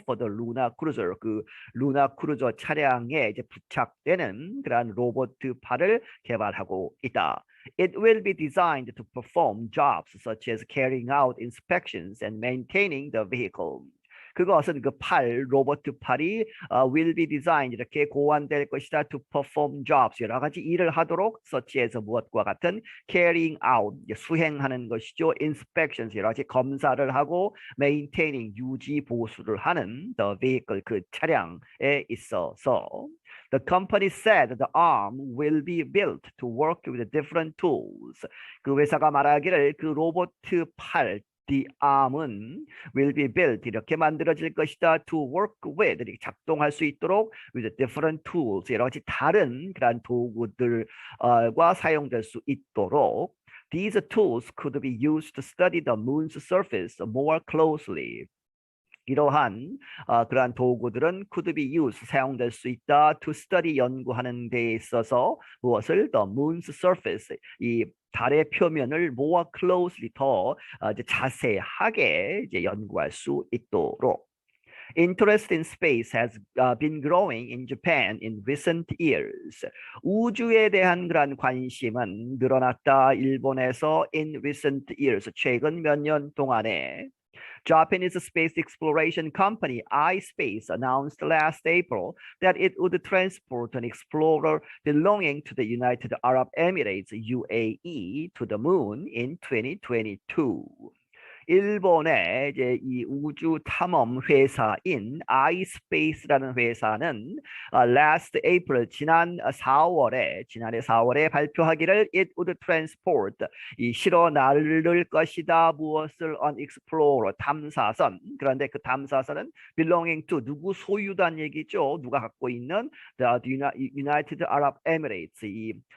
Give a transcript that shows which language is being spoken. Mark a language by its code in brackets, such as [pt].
[en] for the lunar cruiser [ko] 그 루나 크루저 차량에 이제 부착되는 그러한 로봇 팔을 개발하고 있다. [en] It will be designed to perform jobs such as carrying out inspections and maintaining the vehicle. [ko] 그것은 그 팔, 로봇 팔이 [en] will be designed [ko] 이렇게 고안될 것이다. [en] To perform jobs [ko] 여러 가지 일을 하도록 [en] such as [ko] 무엇과 같은 [en] carrying out [ko] 수행하는 것이죠. inspections 여러 가지 검사를 하고 maintaining 유지 보수를 하는 [en] the vehicle [ko] 그 차량에 있어서. [en] The company said the arm will be built to work with different tools. [ko] 그 회사가 말하기를 그 로봇 팔 [en] The arm은 will be built [ko] 이렇게 만들어질 것이다. [en] To work with [ko] 이렇게 작동할 수 있도록 [en] with different tools [ko] 여러 가지 다른 그런 도구들과 사용될 수 있도록. [en] These tools could be used to study the moon's surface more closely. [ko] 이러한 그러한 도구들은 [en] could be used [ko] 사용될 수 있다. To study 연구하는 데 있어서 무엇을 [en] the moon's surface [ko] 이 달의 표면을 [en] more closely [ko] 더 이제 자세하게 이제 연구할 수 있도록. [en] Interest in space has been growing in Japan in recent years. [ko] 우주에 대한 그런 관심은 늘어났다. 일본에서 [en] in recent years [ko] 최근 몇 년 동안에. [en] Japanese space exploration company iSpace announced last April that it would transport an explorer belonging to the United Arab Emirates UAE to the moon in 2022. [ko] 일본의 이제 이 우주 탐험 회사인 iSpace라는 회사는 [en] last April [ko] 지난해 4월에 발표하기를 [en] it would transport [ko] 이 실어 나를 것이다 무엇을 [en] an explorer [ko] 탐사선 그런데 그 탐사선은 [en] belonging to [ko] 누구 소유단 얘기죠 누가 갖고 있는 [en] the United Arab Emirates [ko] 이